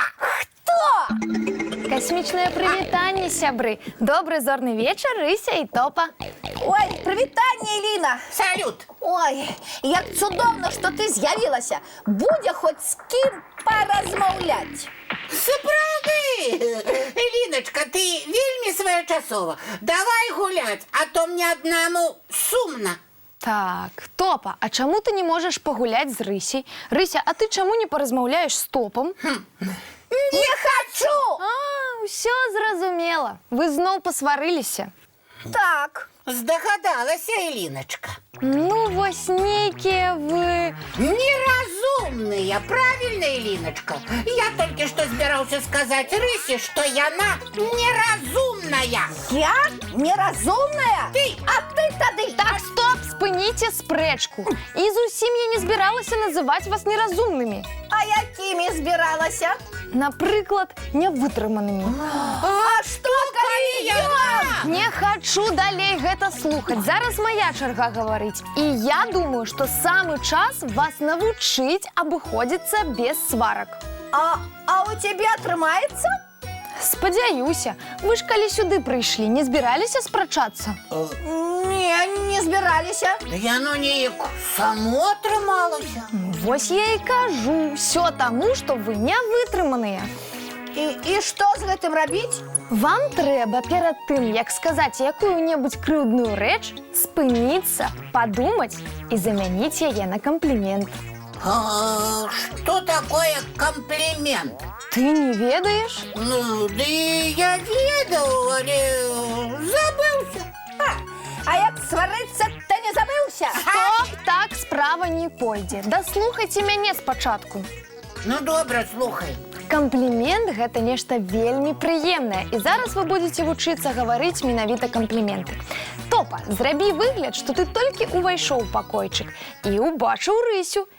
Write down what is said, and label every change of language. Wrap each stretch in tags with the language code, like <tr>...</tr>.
<be>Хто? Касмічнае прывітанне, сябры. Добры зорны вечар, Рыся і Топа. Ой, прывітанне, Эліна. Салют. Ой, як цудоўна, што ты з'явілася. Будзе хоць з кім паразмаўляць. Сапраўды! Ліночка, ты вельмі своечасова.</be> <ru>Давай гулять, а то мне одному сумно.</ru> <be>Так, Топа, а чаму ты не можаш пагуляць з Рысей? Рыся, а ты чаму не паразмаўляеш з Топам? Не хочу! А, ўсё зразумела. Вы зноў пасварыліся. Так. Здогадалася, Элиночка. Ну, вось нейкія вы...</be> <ru>Неразумная, правильно, Элиночка? Я только что собирался сказать Рысе, что</ru> <be>яна неразумная. Я неразумная? Ты! А ты тады... Так, стоп, спыніце спрэчку. І зусім я не збіралася называць вас неразумнымі. А якімі збіралася? Напрыклад, нявытрыманымі. А што, калі я? Не хачу далей гэта слухаць. Зараз моя чарга гаварыць. І я думаю, што самы час вас навучыць абыходзіцца без сварак. А у тебе атрымаецца? Спадзяюся. Вы ж калі сюды прыйшлі, не збіраліся спрачацца? Не збіраліся. Яно неяк само атрымалася. Вось я і кажу. Всё таму, што вы нявытрыманыя. І што з гэтым рабіць? Вам трэба перад тым, як сказаць якую-небудзь крыўдную рэч, спыніцца, падумаць і замяніць яе на камплімент.</be> <ru>А что такое комплимент?</ru> <be>Ты не ведаеш? Ну, да я ведал, але забылся. А як сварыцца, ты не забыўся? Стоп, так справа не пойдзе. Даслухайце мяне спачатку. Ну, добра, слухай. Камплімент – гэта нешта вельмі прыемнае. І зараз вы будзеце вучыцца гаварыць менавіта кампліменты. Топа, зрабі выгляд, што ты толькі увайшоў у пакойчык і убачыў Рысю.</be>